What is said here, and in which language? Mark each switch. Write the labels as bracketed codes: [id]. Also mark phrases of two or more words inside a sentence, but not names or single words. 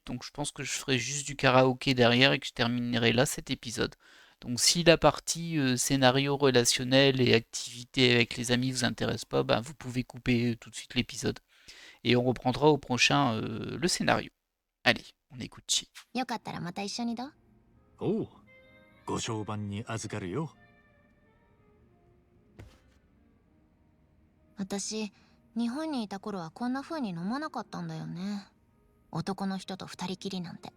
[fr] Donc je pense que je ferai juste du karaoké derrière et que je terminerai là cet épisode. Donc si la partie scénario relationnel et activité avec les amis vous intéresse pas, bah, vous pouvez couper tout de suite l'épisode. Et on reprendra au prochain le scénario. Allez, on écoute Chi. [ja] よかったらまた一緒にどう？おう、ご商売に預かるよ。私、日本にいた頃はこんな風に飲まなかったんだよね。男の人と二人きりなんて。